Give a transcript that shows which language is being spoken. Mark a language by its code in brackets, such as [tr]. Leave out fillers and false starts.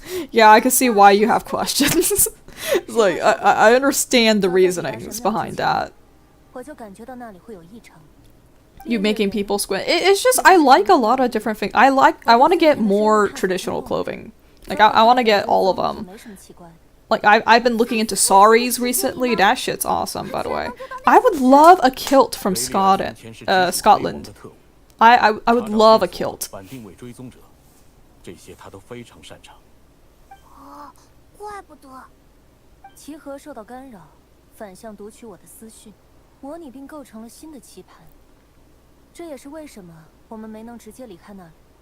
[en] Yeah, I can see why you have questions. It's like, I understand the reasonings behind that. [zh] 我就感觉到那里会有异常。 [en] You making people squint. It's just, I like a lot of different things. I want to get more traditional clothing. Like, I want to get all of them. [zh] 没什么奇怪。 [en] Like, I've been looking into saris recently. That shit's awesome, by the way. I would love a kilt from Scotland. Scotland. I would love a kilt. [zh] 反定位追踪者，这些他都非常擅长。哦，怪不得。奇核受到干扰，反向读取我的思绪，模拟并构成了新的棋盘。这也是为什么我们没能直接离开那里。